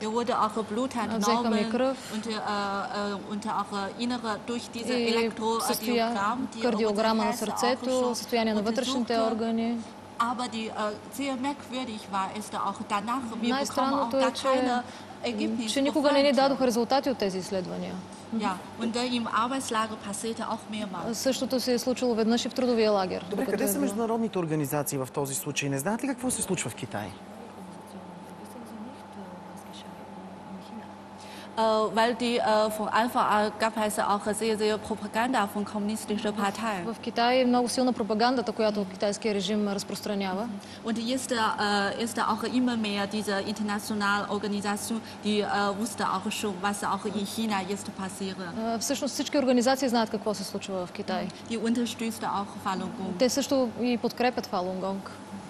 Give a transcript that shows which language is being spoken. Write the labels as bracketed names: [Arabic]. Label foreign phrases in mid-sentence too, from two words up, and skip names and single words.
[German] Wir wurden auch Blut [Bulgarian] взеха ми кръв [German] und auch innere [Bulgarian] и кардиограма на сърцето, състояние на вътрешните органи. Най-странното е, че никога не ни дадоха резултати от тези изследвания. Същото се е случило веднъж и в трудовия лагер. Добре, къде са международните организации в този случай? Не знаете ли какво се случва в Китай? [German] weil die von Anfang an gab es auch sehr Propaganda von kommunistischen Parteien. [Bulgarian] В Китай е много силна пропагандата, която китайския режим разпространява. [German] Und ist auch immer mehr diese internationale Organisation, die wusste auch schon, was auch in China jetzt passiert. [Bulgarian] Всъщност всички организации знаят какво се случва в Китай. [German] Die unterstützt auch Falun Gong. [Bulgarian] Те също и подкрепят Фалун Гонг.